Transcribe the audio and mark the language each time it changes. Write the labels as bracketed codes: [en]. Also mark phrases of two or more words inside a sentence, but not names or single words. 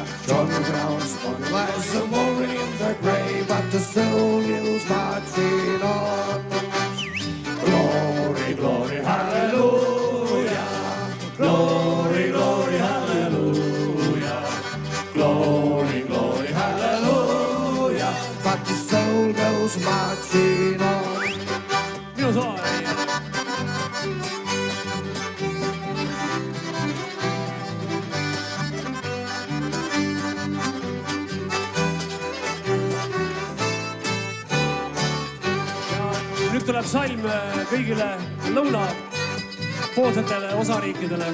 [en] John Brown's body lies a moving in the grave, but the soul is marching on. Glory, glory, hallelujah. Glory, glory, hallelujah. Glory, glory, hallelujah. But the soul goes marching on. [et] Minu soe. Nüüd tuleb salm kõigile lõunapoolsetele osariikidele.